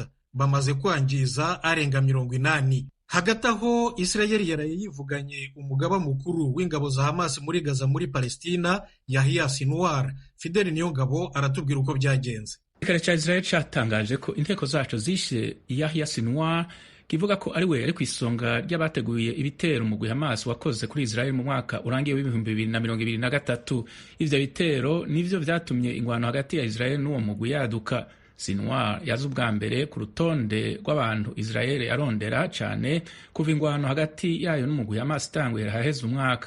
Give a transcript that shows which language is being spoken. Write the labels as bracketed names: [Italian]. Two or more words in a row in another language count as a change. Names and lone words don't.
[Kinyarwanda] Bamaze kwangiza arenga 80. Hagati aho Isirayeli yaraye yivuganye umugaba mukuru w'ingabo za Hamas muri Gaza muri Palestina Yahya Sinwar. [Rundi] Fidel Nyongabo aratubwira uko byagenze. [Kinyarwanda] Igisirikare cya Israel cyatangaje ko inteko zacu zishe Yahya Sinwar, kivuga ko ari we ari ku isonga ry'abateguye ibitero mu Hamas wakoze kuri Israel mu mwaka urangiye w'2023. [Rundi] Ivyo bitero nivyo vyatumye ingwano hagati ya Israel n'uwo mugwi yaduka. Sinwar yaje ubwa mbere ku rutonde rw'abantu Israel yarondera cyane kuva ingwano hagati yayo n'umugwi Hamas itanguye haheze umwaka.